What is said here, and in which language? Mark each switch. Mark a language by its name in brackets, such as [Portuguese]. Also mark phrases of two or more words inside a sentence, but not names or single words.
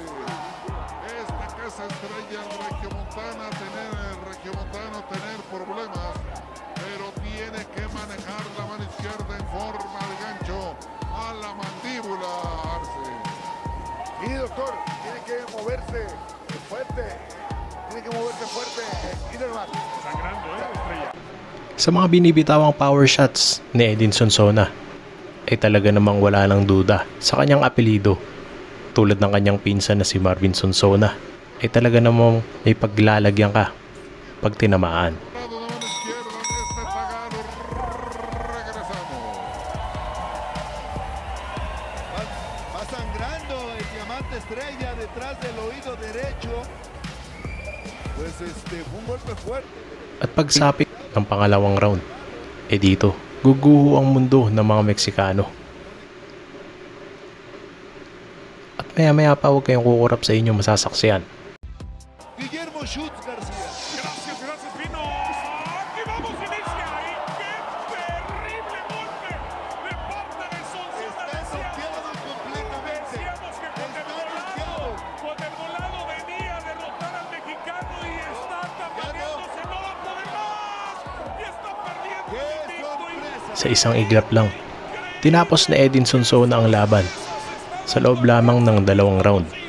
[Spanish] Esta que se estrella el regiomontano tener problemas, pero tiene que manejar la mano izquierda en forma de gancho a la mandíbula, Arce. Sí, doctor, tiene que moverse fuerte, y demás. Sangrando, Estrella. [Filipino] Sa mga binibitawang [English] power shots [Filipino] ni Edinson Zona ay talaga namang wala ng duda sa kanyang apelido. Tulad ng kanyang pinsan na si Marvin Sonsona ay talaga namang may paglalagyan ka pag tinamaan. [Spanish] Va sangrando el Diamante Estrella detrás del oído derecho. Pues fue un golpe fuerte. [Filipino] At pagsapit ng pangalawang round, dito guguho ang mundo ng mga Meksikano. At maya-maya pa huwag kayong kukurap sa inyong masasaksiyan. Guillermo Schutz García. [Spanish] Gracias, Pino. Aquí vamos, inicia. Y qué terrible golpe de parte de Sonsona. Está noqueado completamente. Decíamos que con el volado venía a derrotar al mexicano y está tambaleándose, no va a poder más. Y está perdiendo ¡Qué el invicto. sorpresa! [Filipino] Sa isang iglap lang, tinapos na Edinson Zona ang laban sa loob lamang ng 2 round.